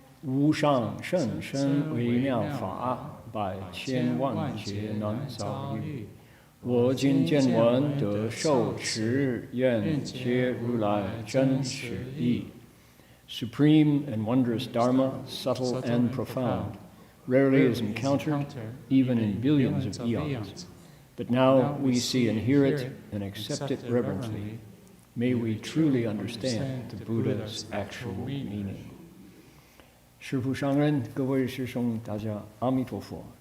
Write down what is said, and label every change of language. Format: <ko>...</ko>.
<zh>无上甚深微妙法，百千万劫难遭遇。我今见闻得受持，愿皆如来真实义。</zh> <en>Supreme and wondrous Dharma, subtle and profound, rarely is encountered, even in billions of eons. But now we see and hear it and accept it reverently. May we truly understand the Buddha's actual meaning.</en> <zh>师父上人，各位师兄，大家阿弥陀佛。</zh>